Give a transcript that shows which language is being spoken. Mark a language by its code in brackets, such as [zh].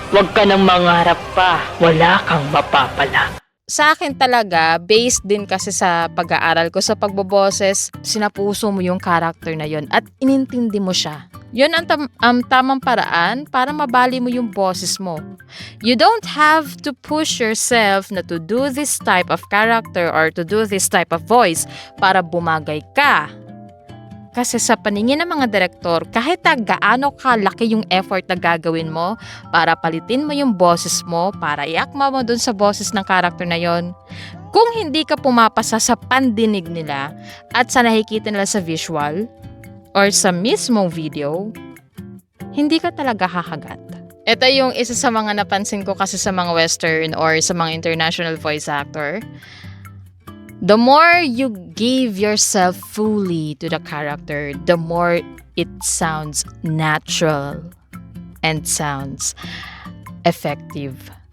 [tl] Huwag ka nang mangarap pa. Wala kang mapapala. Sa akin talaga, based din kasi sa pag-aaral ko sa pagboboses, sinapuso mo yung character na yon at inintindi mo siya. Yun ang tamang paraan para mabali mo yung boses mo. [en] You don't have to push yourself na to do this type of character or to do this type of voice [tl] para bumagay ka. Kasi sa paningin ng mga direktor, kahit gaano kalaki yung effort na gagawin mo para palitin mo yung boses mo, para iakma mo dun sa boses ng character na yon, kung hindi ka pumapasa sa pandinig nila at sa nakikita nila sa visual or sa mismong video, hindi ka talaga hahagat. Ito yung isa sa mga napansin ko kasi sa mga western or sa mga international voice actor. [en] The more you give yourself fully to the character, the more it sounds natural and sounds effective.